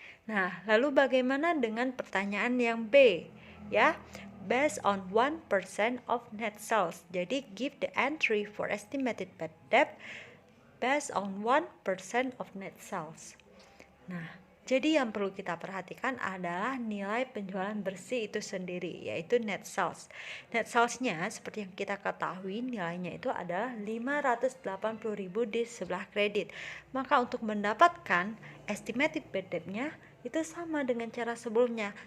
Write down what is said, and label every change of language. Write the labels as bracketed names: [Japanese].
[Indonesian] Nah, lalu bagaimana dengan pertanyaan yang B? [English] Ya, based on 1% of net sales. [Indonesian] Jadi [English] give the entry for estimated bad debt based on 1% of net sales. [Indonesian] Nah, jadi yang perlu kita perhatikan adalah nilai penjualan bersih itu sendiri, yaitu net sales. Net sales-nya seperti yang kita ketahui nilainya itu adalah 580.000 di sebelah kredit. Maka untuk mendapatkan estimated bad debt-nya itu sama dengan cara sebelumnya.